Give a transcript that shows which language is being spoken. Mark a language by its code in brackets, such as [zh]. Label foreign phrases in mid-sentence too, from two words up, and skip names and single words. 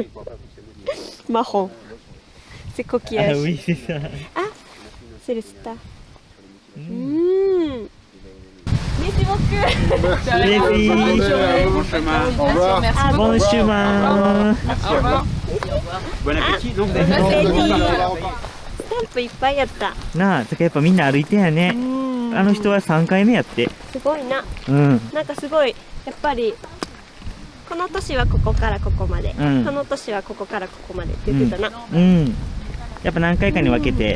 [fr] Marron. C'est coquillage. Ah oui, c'est ça. C'est le star. Merci beaucoup. Les filles, Bon chemin. Au revoir. bon chemin. Merci, au revoir. Bon appétit. Donc, vous avez Bon appétit. [ja] スタンプいっぱいやった。なあ、てかやっぱみんな歩いてんやね。あの人は3回目やって。すごいな。うん。なんかすごいやっぱりこの年はここからここまで、うんこの年はここからここまでって言ってたな。うん。やっぱ何回かに分けて、